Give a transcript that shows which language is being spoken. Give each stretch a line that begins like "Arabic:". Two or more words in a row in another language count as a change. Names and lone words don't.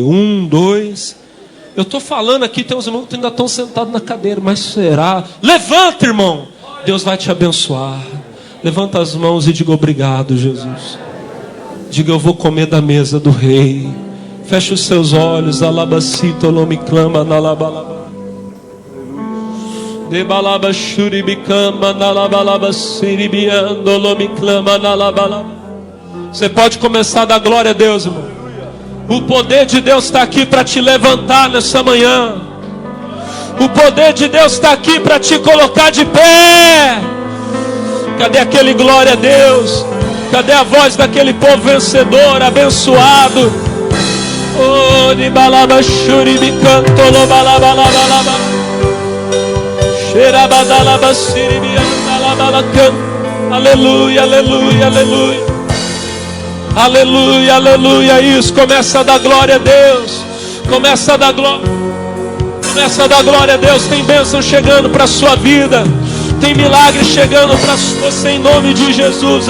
Portuguese: 1, 2. Eu estou falando aqui, tem uns irmãos que ainda estão sentados na cadeira. Mas será? Levanta, irmão. Deus vai te abençoar. Levanta as mãos e diga obrigado, Jesus. Diga, eu vou comer da mesa do rei. Feche os seus olhos. Alabacito, lomiclama, nalabalaba. Debalaba, shuribicama, nalabalaba, siribiando, lomiclama, nalabalaba. Você pode começar a dar glória a Deus, irmão. O poder de Deus está aqui para te levantar nessa manhã. O poder de Deus está aqui para te colocar de pé. Cadê aquele glória a Deus? Cadê a voz daquele povo vencedor, abençoado? Oh, de balaba shuribi cantolo balaba balaba. Xerabadalaba siribi andalaba can. Aleluia, aleluia, aleluia. Aleluia, aleluia. Isso, começa a dar glória a Deus. Começa a dar glória. Começa a dar glória a Deus. Tem bênção chegando para a sua vida. Tem milagre chegando para você em nome de Jesus.